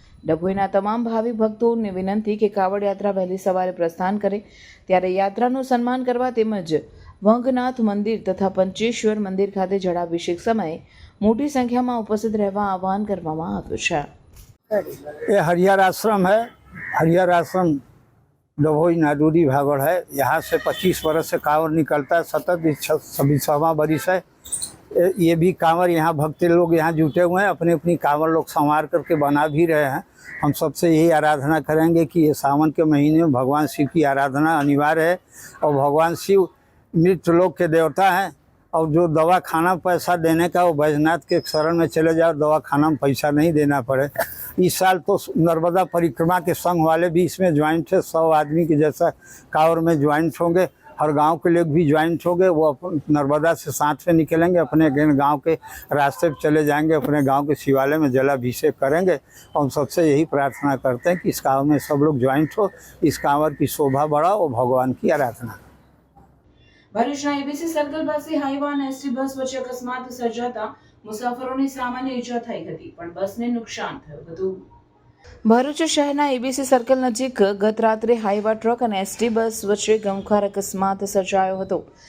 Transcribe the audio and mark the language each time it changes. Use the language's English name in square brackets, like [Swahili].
[Gujarati] ડભોઈના તમામ ભાવિ ભક્તોને વિનંતી કે કાવડ યાત્રા વહેલી સવારે પ્રસ્થાન કરે ત્યારે યાત્રાનું સન્માન કરવા તેમજ વંગનાથ મંદિર તથા પંચેશ્વર મંદિર ખાતે જળાભિષેક સમયે મોટી સંખ્યામાં ઉપસ્થિત રહેવા આહવાન કરવામાં આવ્યું છે. [Hindi] ये हरिहर आश्रम है। हरिहर आश्रम डभोई नांदोदी भागोड़ है। यहाँ से 25 वर्ष से कांवर निकलता है, सतत 26वां बरिस है। ये भी कांवर यहाँ भक्त लोग यहाँ जुटे हुए हैं, अपनी अपनी कांवर लोग संवार करके बना भी रहे हैं। हम सबसे यही आराधना करेंगे कि ये सावन के महीने में भगवान शिव की आराधना अनिवार्य है, और भगवान शिव मृत लोक के देवता हैं, और जो दवा खाना पैसा देने का वो बैजनाथ के शरण में चले जाओ, दवा खाना में पैसा नहीं देना पड़े। इस साल तो नर्मदा परिक्रमा के संघ वाले भी इसमें ज्वाइंट है, 100 आदमी के जैसा कांवर में ज्वाइंट होंगे। हर गांव के लोग भी ज्वाइंट हो गए, वो नर्मदा से साथ से निकलेंगे, अपने गांव के रास्ते पे चले जाएंगे, अपने गांव के शिवालय में जलाभिषेक करेंगे। हम सबसे यही प्रार्थना करते हैं कि इस कांवर में सब लोग ज्वाइंट हो, इस कांवर की शोभा बढ़ाओ, भगवान की आराधना। [Gujarati] ભરૂચના એબીસી સર્કલ પાસે હાઈવા અને એસટી બસ વચ્ચે અકસ્માત સર્જાતા મુસાફરોની સામાન્ય ઈજા થઈ હતી, પણ બસને નુકસાન થયું હતું. ભરૂચ શહેરના એબીસી સર્કલ નજીક ગત રાત્રે હાઈવા ટ્રક અને એસટી બસ વચ્ચે ગમખ્વાર અકસ્માત સર્જાયો હતો.